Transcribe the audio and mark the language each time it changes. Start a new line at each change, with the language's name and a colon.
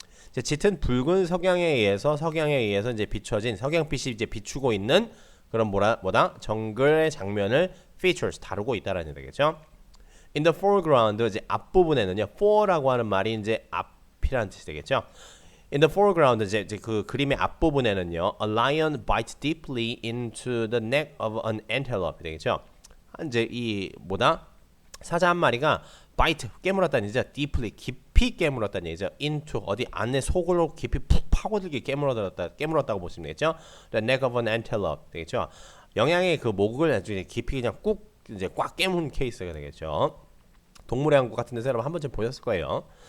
Korean: 이제 짙은 붉은 석양에 의해서 이제 비춰진 석양빛이 이제 비추고 있는 그런 뭐다 정글의 장면을 features 다루고 있다라는 되겠죠.
English: In the foreground
Korean: 이제 앞부분에는요, for라고 하는 말이 이제 앞이라는 뜻이 되겠죠.
English: In the foreground
Korean: 이제 그 그림의 앞부분에는요,
English: a lion bites deeply into the neck of an antelope
Korean: 되겠죠. 이제 이 뭐다 사자 한 마리가 bite 깨물었다는 얘기죠. deeply 깊이 깨물었다는 얘기죠. into 어디 안에 속으로 깊이 푹 파고들게 깨물었다고 보시면 되겠죠.
English: The neck of an antelope
Korean: 되겠죠. 영양의 그 목을 아주 깊이 그냥 꾹 이제 꽉 깨문 케이스가 되겠죠. 동물의 왕국 같은 데서 여러분 한 번쯤 보셨을 거예요.